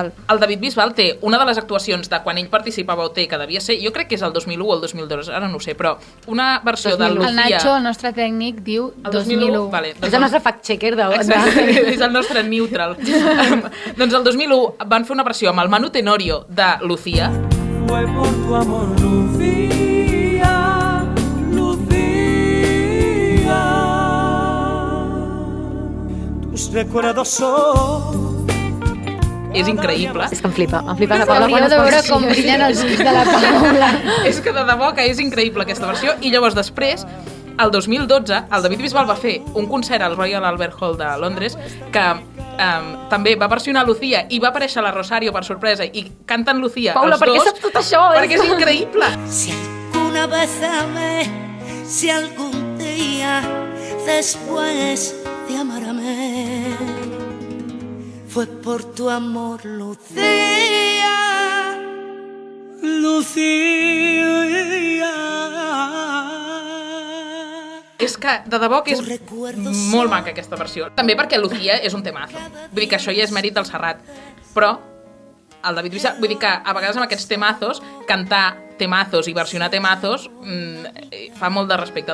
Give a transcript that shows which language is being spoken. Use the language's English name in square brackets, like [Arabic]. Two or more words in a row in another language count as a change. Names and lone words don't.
[Catalan] El David Bisbal té una de les actuacions de quan ell participava a OT, que devia ser, jo crec que és el 2001 o el 2002, ara no ho sé, però una versió de Lucía... El Nacho, el nostre tècnic, diu 2001. Vale, és el nostre fact-checker de... Exacte, és el nostre neutral. Doncs el 2001 van fer una versió amb el Manu Tenorio de Lucía. [Spanish] Fue por tu amor, Lucía, Lucía. Tus recuerdos son... [Catalan] És increïble. És que em flipa la Paula quan Hauríeu es de veure posa com així. brillen els ulls de la Paula. És que de debò que és increïble aquesta versió. I llavors després, el 2012, el David Bisbal va fer un concert al Royal Albert Hall de Londres que també va versionar Lucía i va aparèixer la Rosario per sorpresa i canten Lucía Paula, els per què dos. saps tot això? Perquè és increïble. [Spanish] Si alguna vez amé, si algún día después de amarme, fue por tu amor, Lucía, Lucía. [Catalan] És que, de debò, que és molt maca aquesta versió. També perquè Lucía és un temazo. Vull dir que això ja és mèrit del Serrat. Però el David Bisbal, vull dir que a vegades amb aquests temazos, cantar temazos i versionar temazos fa molt de respecte.